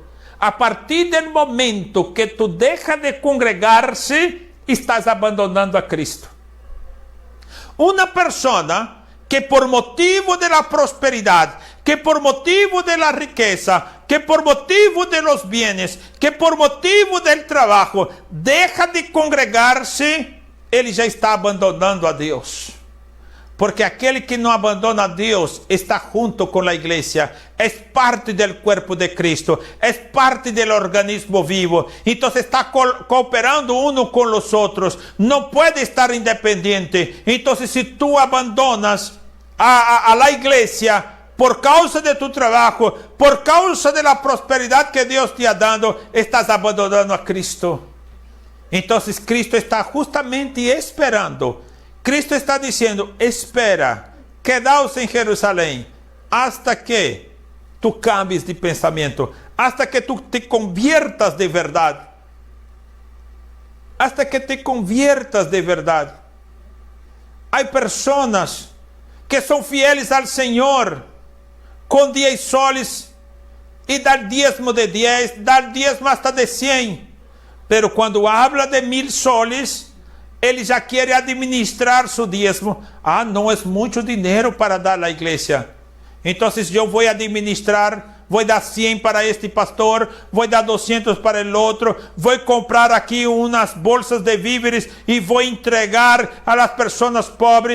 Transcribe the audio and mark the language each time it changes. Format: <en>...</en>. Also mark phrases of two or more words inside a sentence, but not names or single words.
<es>A partir del momento que tú dejas de congregarse, estás abandonando a Cristo. Una persona que por motivo de la prosperidad, que por motivo de la riqueza, que por motivo de los bienes, que por motivo del trabajo, deja de congregarse,</es> <pt>ele já está abandonando a Deus. Porque aquele que não abandona a Deus está junto com a igreja, é parte do corpo de Cristo, é parte do organismo vivo, então está cooperando uno com os outros, não pode estar independente. Então, se tu</pt> <es>abandonas a la</es> <pt>igreja por causa de tu trabalho, por causa de la prosperidade que Deus</pt> <es>te ha dado,</es> <pt>estás abandonando a Cristo. Então, Cristo está justamente esperando. Cristo está dizendo: espera, quedaos em Jerusalém,</pt> <es>hasta que tu cambies de pensamento, hasta que tu te conviertas de verdade, hasta que te conviertas de verdade.</es> <pt>Há pessoas que são fieles ao Senhor, com 10 soles, e</pt> <es>dar diezmo de 10, dar diezmo hasta de 100, pero</es> <pt>quando</pt> <es>habla de</es> <pt>1000 soles, ele já quer administrar seu diezmo. Ah, não é muito dinheiro para dar à igreja. Então, eu vou administrar, vou dar 100 para este pastor, vou dar 200 para o outro, vou comprar aqui umas bolsas de víveres e vou entregar</pt> <es>a las</es> <pt>pessoas pobres.</pt>